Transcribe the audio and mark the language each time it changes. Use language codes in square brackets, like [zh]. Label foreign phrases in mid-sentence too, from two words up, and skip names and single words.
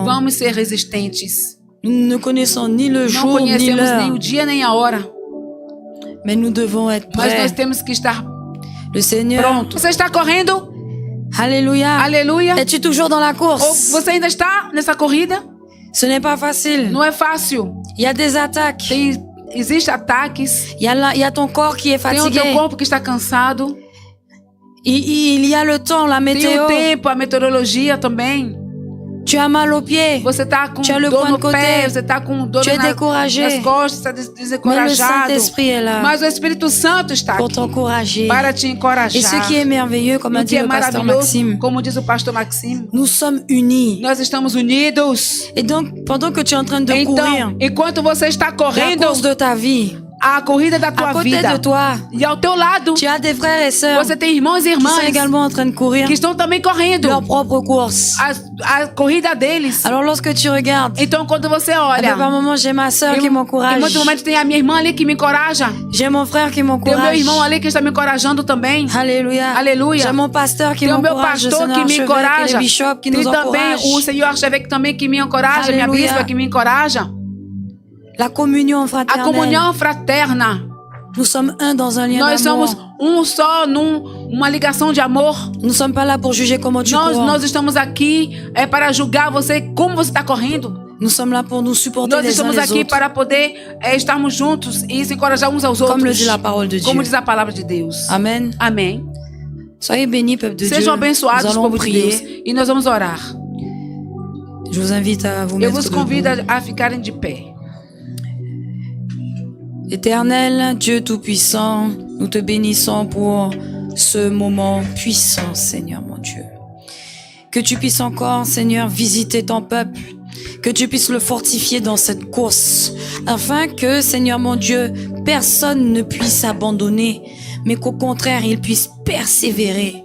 [pt] Vamos ser resistentes. [fr] Nous ne connaissons ni le [pt] Não [fr] jour ni [pt] conhecemos nem [fr] l'heure, [pt] o dia nem a hora, [fr] mais nous devons être [pt] mas nós [fr] prêts. [pt] temos que estar [fr] Le Seigneur, [pt] prontos. Você está correndo? [fr] Alléluia. [pt] Aleluia. [fr] Es-tu toujours dans la [pt] Ou [fr] course? [pt] você ainda está nessa corrida? [fr] Ce n'est pas facile. [pt] Não é fácil. [fr] Il y a des attaques. [pt] Existem ataques. [fr] Il y a ton corps qui est [pt] Tem o [fr] fatigué. [pt] teu corpo que está cansado. [fr] Il y a le temps, la [pt] Tem [fr] météo. [pt] o tempo, a meteorologia também. [fr] Tu as mal aux pieds. [pt] Você está com [fr] Tu as le [pt] dor [fr] point [pt] no [fr] de côté. [pt] pé, você está com dor [fr] Tu es découragé. [pt] nas costas, está [fr] Mais le [pt] desencorajado. [fr] Saint-Esprit est là [pt] Mas o Espírito Santo está [fr] pour [pt] aqui [fr] t'encourager. [pt] para te encorajar. [fr] Et ce qui est merveilleux, comme [pt] E a o que [fr] dit [pt] é [fr] le pasteur [pt] maravilhoso, [fr] Maxime, [pt] como diz o pastor Maxime, [fr] nous sommes unis. [pt] nós estamos unidos. [fr] Et donc, pendant que tu es en train de courir [pt] Então, enquanto você está [fr] la [pt] correndo [fr] course de ta vie, [pt] a corrida da [fr] à [pt] tua [fr] côté [pt] vida, [fr] de toi, [pt] e ao teu lado, [fr] tu as des frères et sœurs [pt] você tem irmãos e [fr] qui sont [pt] irmãs [fr] également en train de courir [pt] que estão também correndo [fr] leur propre course. [pt] a corrida deles. [fr] Alors lorsque tu regardes, [pt] Então, quando você [fr] par [pt] olha, [fr] moment j'ai ma sœur qui [pt] em [fr] m'encourage, [pt] muitos momentos tem a minha irmã ali que me encoraja, [fr] j'ai mon frère qui [pt] tem o meu [fr] m'encourage. [pt] irmão ali que está me encorajando também. [fr] Alléluia. [pt] Aleluia. [fr] J'ai mon pasteur qui [pt] Tem o meu [fr] m'encourage, le [pt] pastor [fr] Seigneur [pt] que me [fr] archevêque et [pt] encoraja. [fr] le bishop qui [pt] Tem [fr] nous [pt] também [fr] encouragent. [pt] o Senhor archevêque também que me encoraja, minha Aleluia. bispa que me encoraja. [fr] La communion [pt] A [fr] fraternelle. [pt] comunhão fraterna. [fr] Nous sommes un dans un lien [pt] Nós [fr] d'amour. [pt] somos um só numa ligação de amor. [fr] Nous ne sommes pas là pour juger comment tu cours. [pt] Nós estamos aqui para julgar você como você está correndo. [fr] Nous sommes là pour nous supporter [pt] Nós [fr] les uns [pt] estamos [fr] les [pt] aqui [fr] autres. [pt] para poder estarmos juntos e se encorajar uns aos [fr] Comme le [pt] outros. [fr] dit la parole de Dieu. [pt] Como diz a palavra de Deus. [fr] Amen. [pt] Amém. [fr] Soyez bénis, peuple de Dieu. [pt] Sejam [fr] Nous [pt] abençoados, [fr] allons [pt] povo de Deus. [fr] prier. [pt] E nós vamos orar. [fr] Je vous invite à vous [pt] Eu [fr] mettre [pt] vos [fr] debout. [pt] convido a ficarem de pé. [fr] Éternel, Dieu Tout-Puissant, nous te bénissons pour ce moment puissant, Seigneur mon Dieu. Que tu puisses encore, Seigneur, visiter ton peuple, que tu puisses le fortifier dans cette course, afin que, Seigneur mon Dieu, personne ne puisse abandonner, mais qu'au contraire, il puisse persévérer.